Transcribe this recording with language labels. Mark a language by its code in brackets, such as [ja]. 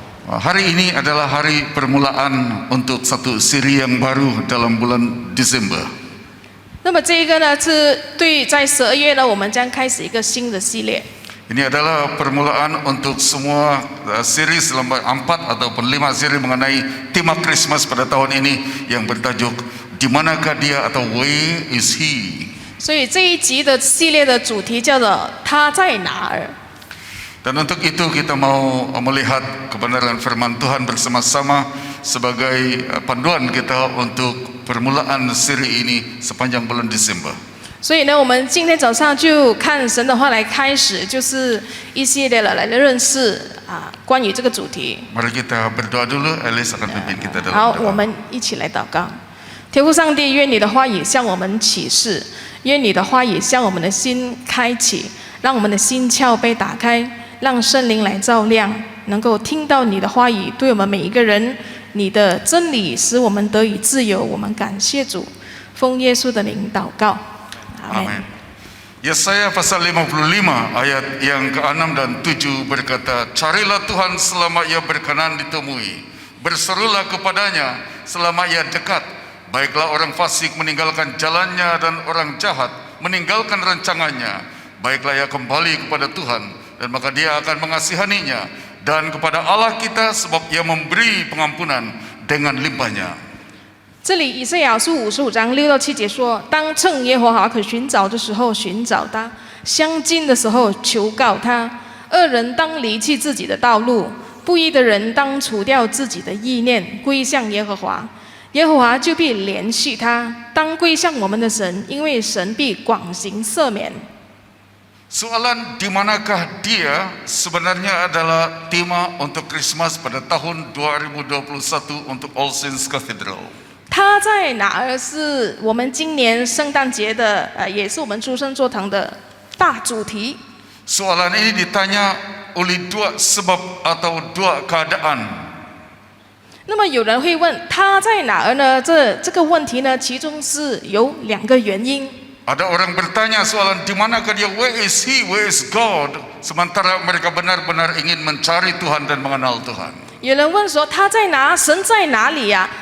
[ms] Hari ini adalah hari permulaan untuk satu siri yang baru dalam bulan Desember. [zh] 那么这一个呢，是对在12月呢，我们将开始一个新的系列。 [ms] Ini adalah permulaan untuk semua siri selama 4 ataupun 5 siri mengenai tema Christmas pada tahun ini yang bertajuk Di manakah dia atau [en] Where is he? [zh] 所以这一集的系列的主题叫做他在哪儿。 [ms] Dan untuk itu kita mau melihat kebenaran firman Tuhan bersama-sama sebagai panduan kita untuk permulaan siri ini sepanjang bulan Desember. [zh] 所以呢，我们今天早上就看神的话来开始，就是一系列的来认识关于这个主题。 [ms] Mari kita berdoa dulu. Alice akan pimpin kita dalam [zh] 好， [ms] doa. [zh] 我们一起来祷告。天父上帝，愿你的话语向我们启示，愿你的话语向我们的心开启，让我们的心窍被打开，让圣灵来照亮，能够听到你的话语，对我们每一个人，你的真理使我们得以自由。我们感谢主，奉耶稣的名祷告。 [ms] Amin. Yesaya pasal 55 ayat yang ke-6 dan 7 berkata, carilah Tuhan selama ia berkenan ditemui, berserulah kepadanya selama ia dekat. Baiklah orang fasik meninggalkan jalannya dan orang jahat meninggalkan rancangannya. Baiklah ia kembali kepada Tuhan dan maka dia akan mengasihaninya, dan kepada Allah kita sebab ia memberi pengampunan dengan limpahnya. [zh] 这里以赛亚书55章6到7节说：当趁耶和华可寻找的时候寻找他，相近的时候求告他。恶人当离弃自己的道路，不义的人当除掉自己的意念，归向耶和华。耶和华就必怜恤他。当归向我们的神，因为神必广行赦免。 [ms] Soalan di manakah dia sebenarnya adalah tema untuk Christmas pada tahun 2021 untuk All Saints Cathedral. [zh] 他在哪儿是我们今年圣诞节的也是我们诸圣座堂的大主题。 [ms] Soalan ini ditanya oleh dua sebab atau dua keadaan. [zh] 那么有人会问他在哪儿呢？这个问题呢，其中是有2个原因。 [ms] Ada orang bertanya soalan di manakah dia, [en] where is he, where is God, [ms] sementara mereka benar-benar ingin mencari Tuhan dan mengenal Tuhan. [zh] 有人问说他在哪？神在哪里呀？